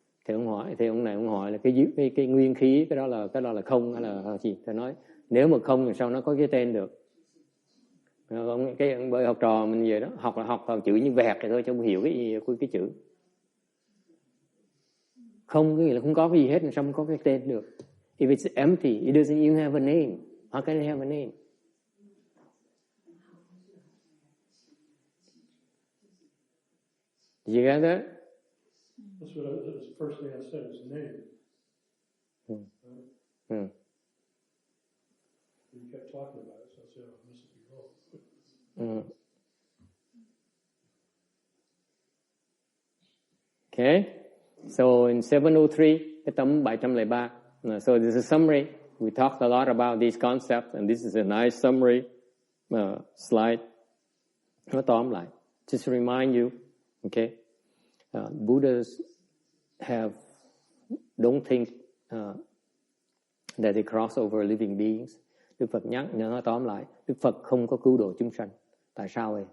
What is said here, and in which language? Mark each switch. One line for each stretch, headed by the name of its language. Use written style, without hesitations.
Vietnamese: Thì ông hỏi là cái nguyên khí cái đó là không hay là gì? Thì nói nếu mà không thì sao nó có cái tên được? Bởi học trò mình về đó học chữ như vẹt thì thôi cho không hiểu cái chữ. Không có nghĩa là không có cái gì hết, sao không có cái tên được?
English: If it's empty, it doesn't even have a name. How can it have a name? Did you get that? That's what that was the first thing I said, is name. Right? You kept talking about it, so I said, oh, this will be wrong. Okay. So in 703,
Vietnamese: cái tấm 703.
English: So this is a summary. We talked a lot about these concepts, and this is a nice summary slide.
Vietnamese: Nó tóm lại.
English: Just to remind you, okay, Buddhas don't think that they cross over living beings.
Vietnamese: Đức Phật nhắc, nó tóm lại, Đức Phật không có cứu độ chúng sanh. Tại sao vậy?